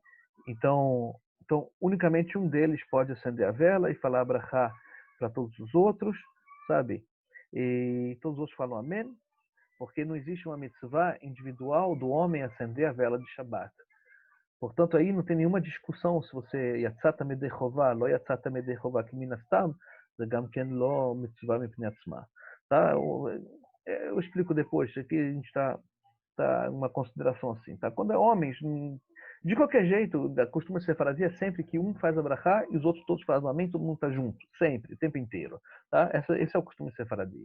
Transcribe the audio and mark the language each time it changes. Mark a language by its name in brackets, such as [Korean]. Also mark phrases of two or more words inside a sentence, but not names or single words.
[Portuguese] Então, unicamente um deles pode acender a vela e falar brachá para todos os outros, sabe? E todos os outros falam amém, porque não existe uma mitzvah individual do homem acender a vela de Shabbat. Portanto, aí não tem nenhuma discussão se você [Hebrew] יצאת מידי חובה, לא יצאת מידי חובה, [Portuguese] que minastam, [Hebrew] גם כן לא מצווה מפני עצמה. [Portuguese] Tá? Eu explico depois, aqui a gente está uma consideração assim, tá? Quando é homens, de qualquer jeito, costuma ser fazia sempre que um faz a brachá e os outros todos fazem o amém, todo mundo está junto, sempre, o tempo inteiro, tá? Esse é o costume sefaradi.